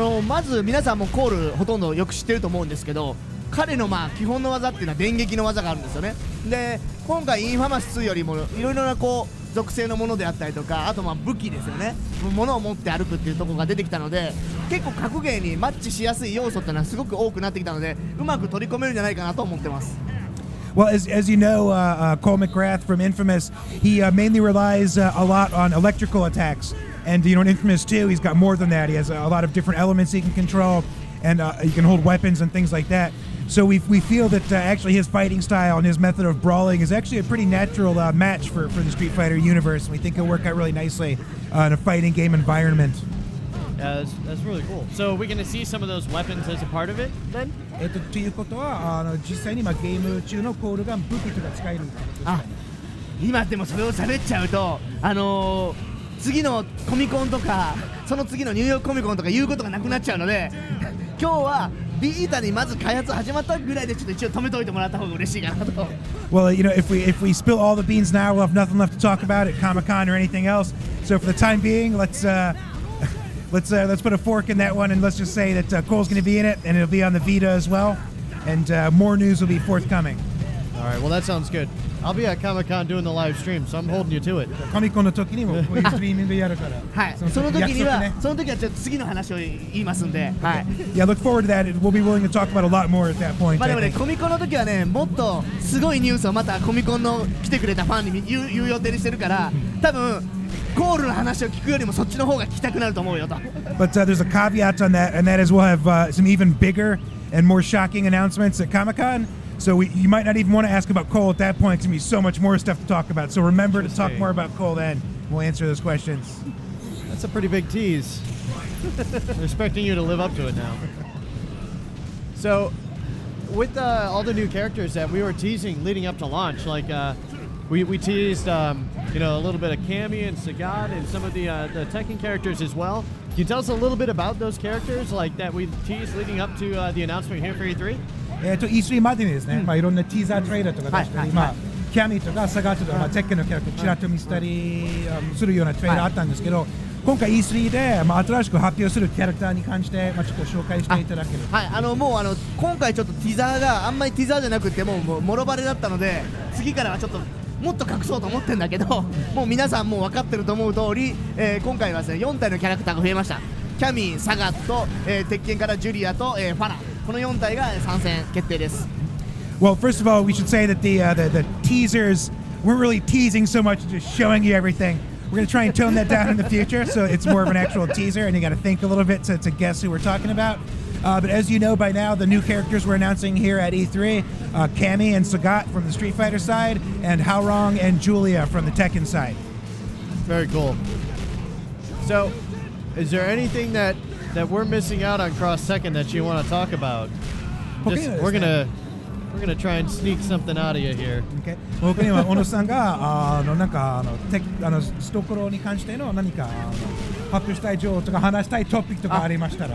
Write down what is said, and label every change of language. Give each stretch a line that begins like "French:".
Japanese: まず皆さんもコールほとんどよく知ってると思うんですけど、彼の基本の技っていうのは電撃の技があるんですよね。で今回インファマス2よりもいろいろな属性のものであったりとか、あと武器ですよね、物を持って歩くっていうところが出てきたので、結構格ゲーにマッチしやすい要素っていうのはすごく多くなってきたので、うまく取り込めるんじゃないかなと思ってます。
English: Well, as you know, Cole McGrath from Infamous, he mainly relies a lot on electrical attacks. And, in Infamous 2, he's got more than that. He has a lot of different elements he can control, and he can hold weapons and things like that. So we feel that actually his fighting style and his method of brawling is actually a pretty natural match for the Street Fighter universe. And we think it'll work out really nicely in a fighting game environment. Yeah, that's really cool. So are we going to see some of those weapons as a part of it then?
Japanese: ということは実際にゲーム中のコールが武器とか使えるんですか？今でもそれを喋っちゃうと次のコミコンとかその次のニューヨークコミコンとか言うことがなくなっちゃうので今日はビータにまず開発始まったぐらいでちょっと一応止めておいてもらった方が嬉しいかなと。
English: Well, if we spill all the beans now, we'll have nothing left to talk about at Comic-Con or anything else. So for the time being, let's put a fork in that one and let's just say that Cole's going to be in it and it'll be on the Vita as well, and more news will be forthcoming. All right, well that sounds good. I'll be at Comic-Con doing the live stream, so I'm holding you to it.
Japanese: コミコンの時にもこういうストリーミングやるから。はい。その時はちょっと次の話を言いますんで。はい。
English: Yeah, look forward to that. We'll be willing to talk about a lot more at that point.
Japanese: でもね、コミコンの時はね、もっとすごいニュースをまたコミコンの来てくれたファンに言う予定にしてるから、多分ゴールの話を聞くよりもそっちの方が聞きたくなると思うよと。
English: But there's a caveat on that, and that is we'll have some even bigger and more shocking announcements at Comic-Con. So you might not even want to ask about Cole at that point. It's going to be so much more stuff to talk about. So remember to talk more about Cole then. We'll answer those questions. That's a pretty big tease. I'm expecting you to live up to it now. So with all the new characters that we were teasing leading up to launch, like we teased a little bit of Cammy and Sagat and some of the Tekken characters as well. Can you tell us a little bit about those characters like that we teased leading up to the announcement here for E3?
Japanese: E3 までにですね、いろんなティーザートレーラーとか出したり、キャミーとかサガーとか、テッケンのキャラクターちらっと見せたりするようなトレーラーあったんですけど、今回 E3 で新しく発表するキャラクターに関してちょっと紹介していただける。はい、もう今回ちょっとティザーがあんまりティザーじゃなくてもうもろバレだったので、次からはちょっともっと隠そうと思ってるんだけど、もう皆さんもう分かってると思う通り、今回はですね4体のキャラクターが増えました。キャミー、サガット、鉄拳からジュリアと、ファナ、この4体が参戦決定です。
English: Well, first of all, we should say that the teasers weren't really teasing so much, just showing you everything. We're going to try and tone that down in the future, so it's more of an actual teaser, and you got to think a little bit to guess who we're talking about. But as you know by now, the new characters we're announcing here at E3, Cammy and Sagat from the Street Fighter side, and Haorong and Julia from the Tekken side. Very cool. So, is there anything that we're missing out on Cross Tekken that you want to talk about? We're gonna try and sneak something out of you here. Okay.
Japanese: 僕には小野さんがなんかストコロに関しての何か発表したい情報とか話したいトピックとかありましたら。